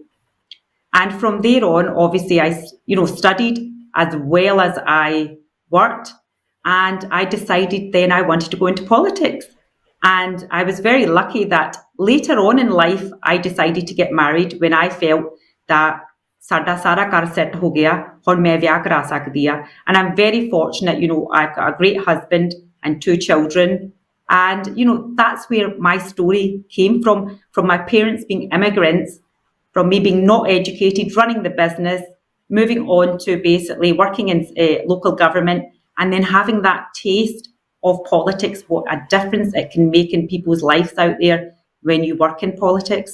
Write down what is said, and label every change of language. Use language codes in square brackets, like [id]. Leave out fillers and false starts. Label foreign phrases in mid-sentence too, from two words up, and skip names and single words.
[en] And from there on, obviously, I studied as well as I worked. And I decided then I wanted to go into politics. And I was very lucky that later on in life, I decided to get married when I felt that [pa] ਸਾਡਾ ਸਾਰਾ ਕਰ set ਹੋ ਗਿਆ, ਹੁਣ ਮੈਂ ਵਿਆਹ ਕਰਾ ਸਕਦੀ ਹਾਂ. [en] And I'm very fortunate, I've got a great husband and 2 children. And, that's where my story came from my parents being immigrants, from me being not educated, running the business, moving on to basically working in local government, and then having that taste of politics, what a difference it can make in people's lives out there when you work in politics.